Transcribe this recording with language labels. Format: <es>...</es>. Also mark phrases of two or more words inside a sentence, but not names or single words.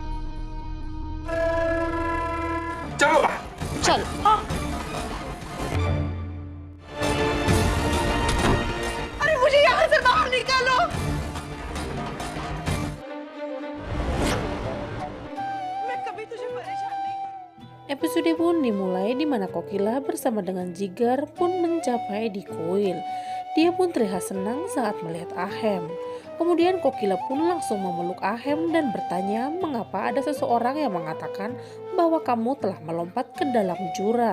<hi>चलो चल। अरे मुझे यहाँ से बाहर निकालो। मैं कभी तुझे परेशान नहीं करूंगी।</hi> <id>Episode pun dimulai di mana Kokila bersama dengan Jigar pun mencapai di kuil. Dia pun terlihat senang saat melihat Ahem. Kemudian Kokila pun langsung memeluk Ahem dan bertanya mengapa ada seseorang yang mengatakan bahwa kamu telah melompat ke dalam jurang.</id>